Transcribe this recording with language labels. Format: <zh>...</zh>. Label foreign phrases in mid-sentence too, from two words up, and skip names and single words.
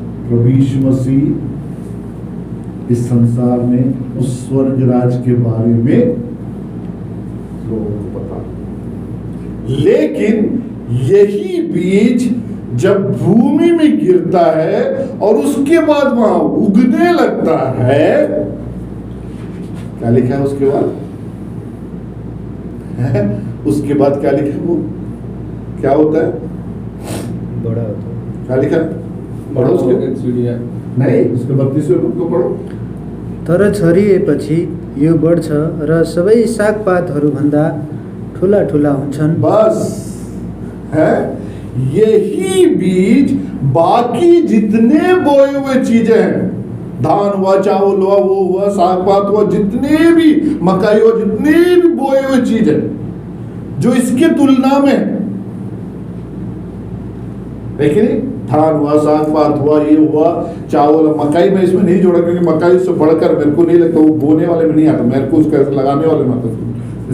<hi>प्रभु यीशु मसीह इस संसार में उस स्वर्ग राज के बारे में लोगों को पता, लेकिन यही बीज जब भूमि में गिरता है और उसके बाद वहां उगने लगता है, क्या लिखा है उसके बाद? उसके बाद क्या लिखा है? वो क्या होता है? बड़ा होता है। क्या लिखा है? बड़ा उसके नहीं, उसके 32वें पद को पढ़ो।</hi> <ne>तर छरिएपछि यो बढ्छ र सबै सागपातहरूभन्दा ठुला ठुला हुन्छन्।</ne> <hi>बस है, यही बीज बाकी जितने बोए हुए चीजें हैं, धान हुआ, चावल हुआ, वो हुआ, साग पात हुआ, जितने भी मकई हुआ, जितने भी बोए हुए चीजें जो इसके तुलना में, देखिए धान हुआ, साग पात हुआ, ये हुआ, चावल, मकई में इसमें नहीं जोड़ा क्योंकि मकई से बढ़कर मेरे को नहीं लगता, वो बोने वाले में नहीं आता, मेरे को उसका लगाने वाले में आता।</hi>